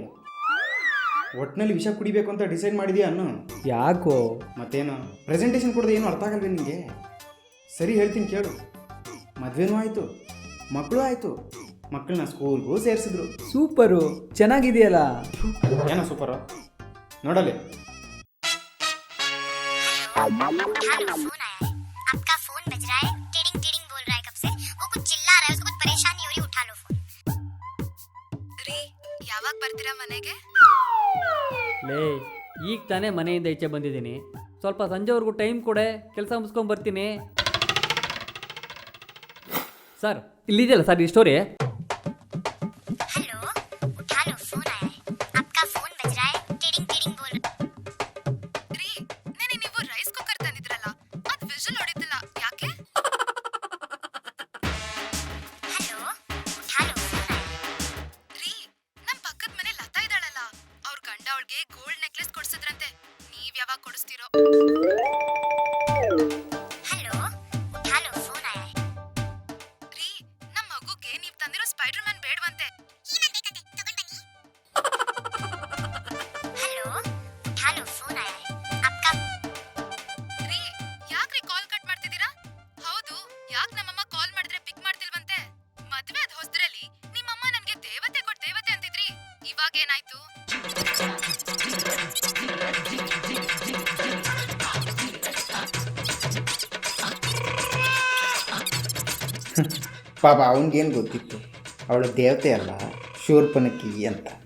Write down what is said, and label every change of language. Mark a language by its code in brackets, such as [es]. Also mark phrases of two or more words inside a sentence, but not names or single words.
[kn] ಒಟ್ಟಿನಲ್ಲಿ ವಿಷ ಕುಡಿಬೇಕು ಅಂತ ಡಿಸೈಡ್ ಮಾಡಿದ್ಯಾ ಅನ್ನು? ಯಾಕೋ? ಮತ್ತೇನು ಪ್ರೆಸೆಂಟೇಷನ್ ಕೊಡೋದು ಏನು ಅರ್ಥ ಆಗಲ್ವೇ ನಿನಗೆ? ಸರಿ ಹೇಳ್ತೀನಿ ಕೇಳು. ಮದುವೆನೂ ಆಯಿತು, ಮಕ್ಕಳು ಆಯಿತು. ಮಕ್ಕಳನ್ನ ಸ್ಕೂಲ್ಗೂ ಸೇರಿಸಿದ್ರು. ಸೂಪರು, ಚೆನ್ನಾಗಿದೆಯಲ್ಲ. ಏನೋ ಸೂಪರು ನೋಡಲಿ. [hi] हेलो, फोन आया है। आपका फोन बज रहा है, टिडिंग टिडिंग बोल रहा है कब से। वो कुछ चिल्ला रहा है, उसको कुछ परेशानी हो रही, उठा लो फोन। [kn] ರೀ ಯಾವಾಗ ಬರ್ತೀರಾ ಮನೆಗೆ? ಲೇ ಈಗ ತಾನೇ ಮನೆಯಿಂದ ಈಚೆ ಬಂದಿದ್ದೀನಿ, ಸ್ವಲ್ಪ ಸಂಜೆವರೆಗೂ ಟೈಮ್ ಕೊಡೆ, ಕೆಲಸ ಮುಗಿಸ್ಕೊಂಡು ಬರ್ತೀನಿ. ಸರ್ ಇಲ್ಲಿದೆಯಲ್ಲ ಸರ್ ಈ ಸ್ಟೋರಿ. [hi] हेलो, उठा लो, फोन आया है। आपका फोन बज रहा है, टिडिंग टिडिंग बोल रहा [kn] ರೀ ನೆನೆ ನೀವು [en] rice cooker [kn] ತಂದಿದ್ರಲ್ಲ, ಅದ್ ವಿಷಲ್ ಹೊಡಿತಿಲ್ಲ ಯಾಕೆ? [hi] हेलो, उठा लो, फोन आया है। [kn] ರೀ ನಮ್ ಪಕ್ಕದ ಮನೆ ಲತಾ ಇದ್ದಾಳಲ್ಲ, ಅವ್ರ ಗಂಡ ಅವಳಿಗೆ [en] gold necklace [kn] ಕೊಡ್ಸಿದ್ರಂತೆ. ನೀವ್ ಯಾವಾಗ ಕೊಡಿಸ್ತೀರೋ? [hi] हेलो, उठा लो, फोन आया है। [kn] ರೀ ನಮ್ ಮಗುಗೆ ನೀವ್ ತಂದಿರೋ ಸ್ಪೈಡರ್ ಮ್ಯಾನ್ ಬೇಡವಂತೆ. [hi] हेलो, उठा लो, फोन आया है। आपका [kn] ರೀ ಯಾಕ್ರಿ [en] call cut [kn] ಮಾಡ್ತಿದ್ದೀರಾ? ಹೌದು, ಯಾಕ್ ನಮ್ಮಮ್ಮ ಕಾಲ್ ಮಾಡಿದ್ರೆ ಪಿಕ್ ಮಾಡ್ತಿಲ್ವಂತೆ? ಮದ್ವೆ ಅದ್ ಹೊಸದ್ರಲ್ಲಿ ನಿಮ್ಮಮ್ಮ ನನ್ಗೆ ದೇವತೆ ಕೊಟ್ ದೇವತೆ ಅಂತಿದ್ರಿ, ಇವಾಗ ಏನಾಯ್ತು? ಪಾಪ ಅವನಿಗೇನು ಗೊತ್ತಿತ್ತು, ಅವಳು ದೇವತೆ ಅಲ್ಲ ಶೂರ್ಪನಖಿ ಅಂತ.